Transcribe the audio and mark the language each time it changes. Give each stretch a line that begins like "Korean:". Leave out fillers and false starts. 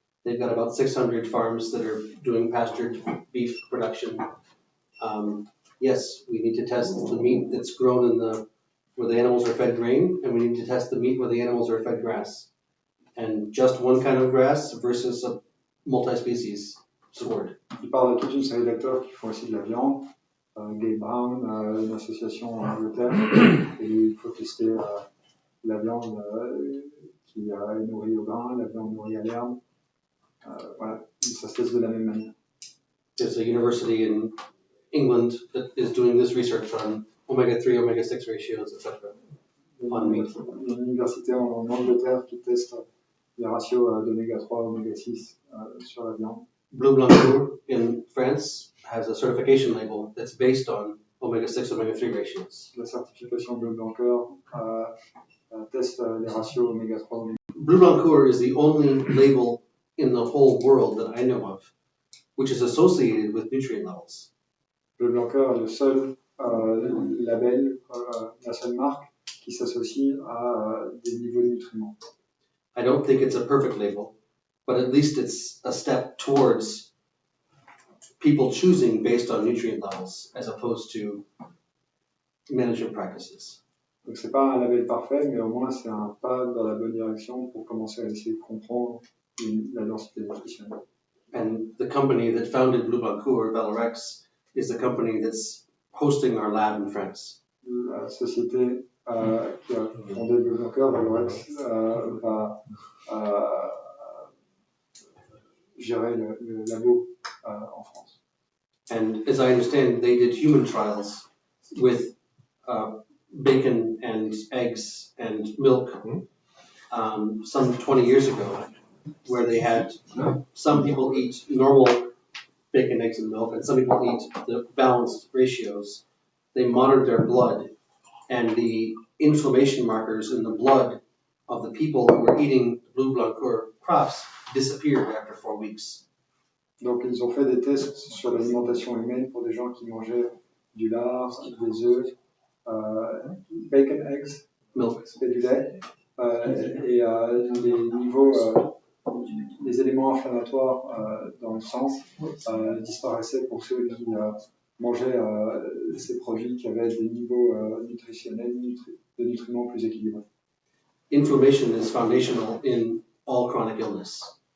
English: They've got about 600 farms that are doing pastured beef production. Yes, we need to test the meat that's grown in where the animals are fed grain, and we need to test the meat where the animals are fed grass. And just one kind of grass versus a multi-species sword.
French: Il parle de toute une série d'acteurs qui font aussi de la viande, Gabe Brown, une association en Angleterre, et il faut tester la viande qui est nourrie au grain, la viande nourrie à l'herbe. Voilà, ça se teste de la même manière.
English: There's a university in England that is doing this research on omega-3, omega-6 ratios, etc. On meat.
French: Il y a une université en Angleterre qui teste les ratios d'oméga 3, oméga 6 sur la viande.
English: Blue Blanc in France has a certification label that's based on omega-6, omega-3 ratios.
French: La certification Bleu Blanqueur teste les ratios oméga 3, oméga 6.
English: Blue Blanc is the only label in the whole world that I know of which is associated with nutrient levels.
French: Bleu Blanqueur est le seul label, la seule marque qui s'associe à des niveaux de nutriments.
English: I don't think it's a perfect label, but at least it's a step towards people choosing based on nutrient levels as opposed to management practices.
French: Donc c'est pas un label parfait, mais au moins c'est un pas dans la bonne direction pour commencer à essayer de comprendre la densité nutritionnelle.
English: And the company that founded Bleu Blancourt, Valorex, is the company that's hosting our lab in France.
French: La société qui a fondé Bleu Blancourt, Valorex, va gérer le labo en France.
English: And as I understand, they did human trials with bacon and eggs and milk some 20 years ago, where they had some people eat normal bacon, eggs, and milk, and some people eat the balanced ratios. They monitored their blood, and the inflammation markers in the blood of the people who were eating Bleu Blancourt crops disappeared after 4 weeks.
French: Donc ils ont fait des tests sur l'alimentation humaine pour des gens qui mangeaient du lard, des œufs,
English: bacon, eggs, Milk.
French: c'était du lait, et les niveaux, les éléments inflammatoires dans le sang disparaissaient pour ceux qui mangeaient ces produits qui avaient des niveaux nutritionnels, de nutriments plus équilibrés.
English: Inflammation is foundational in all chronic illness.